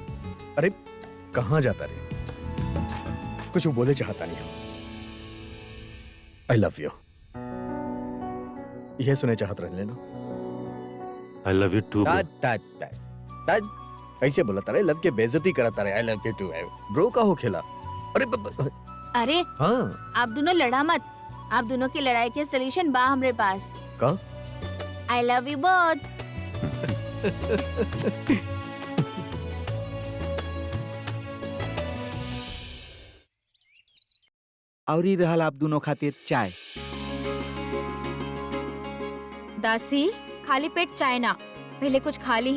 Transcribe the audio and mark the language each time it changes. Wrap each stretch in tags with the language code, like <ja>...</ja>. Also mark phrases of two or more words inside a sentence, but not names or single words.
<bho>अरे कहाँ जाता रे? कुछ वो बोले चाहता नहीं।</bho> <en>I love you</en> <bho>यह सुने चाहत रह लेना।</bho> <en>I love you too.</en> <bho>ऐसे बोला तारे लव के बेइज्जती करता रहे।</bho> <en>I love you too bro</en> <bho>का हो खेला।</bho> <en>अरे</en> <bho>अरे हाँ आप दोनों लड़ा मत, आप दोनों की लड़ाई के सोल्यूशन बा हमरे पास। का?</bho> <en>I love you both.</en> <bho>और ही रहल आप दोनों खातिर चाय। दासी खाली पेट चाय ना, पहले कुछ खा ली ही।</bho>